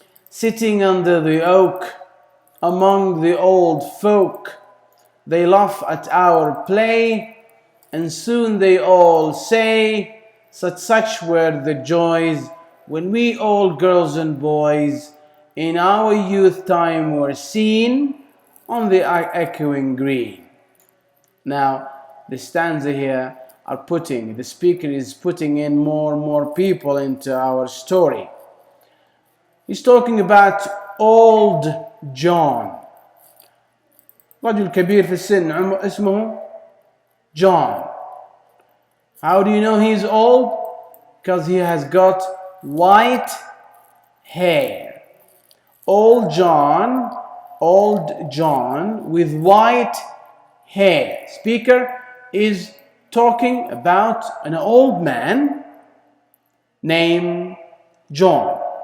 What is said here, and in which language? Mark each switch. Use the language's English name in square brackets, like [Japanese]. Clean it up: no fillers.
[English] Sitting under the oak among the old folk, they laugh at our play, and soon they all say, such were the joys when we all girls and boys in our youth time were seen on the echoing green. Now, the stanza here the speaker is putting in more and more people into our story. He's talking about old John. [Arabic] رجل كبير في السن اسمه John. [English] How do you know he's old? Because he has got white hair. Old John with white hair. Speaker is talking about an old man named John.